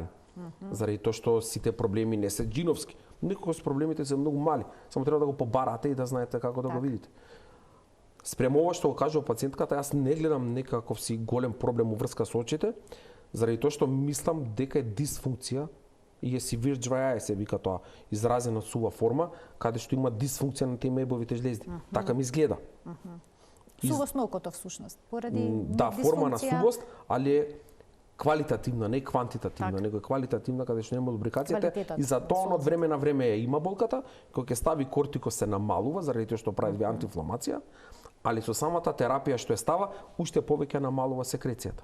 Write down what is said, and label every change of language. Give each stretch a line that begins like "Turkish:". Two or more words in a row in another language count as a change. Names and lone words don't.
Macedonian: Заради тоа што сите проблеми не се џиновски. Некогаш проблемите се многу мали, само треба да го побарате и да знаете како да го видите. Спрема ова што го кажува пациентката, јас не гледам некаков си голем проблем уврска со очите, заради тоа што мислам дека е дисфункција и е
English: severe dry eye,
Macedonian: се вика тоа, изразена сува форма, каде што има дисфункција на тие мебовите жлезди. Така ми изгледа. Сувост на окото всушност, поради да, форма на сувост, али е квалитативна, не квантитативна, него е квалитативна каде што нема лубрикацијата и за тоа од време на време има болката, кога ќе стави кортико се намалува заради тоа што прави антиинфламација, али со самата терапија што е става, уште повеќе намалува секрецијата.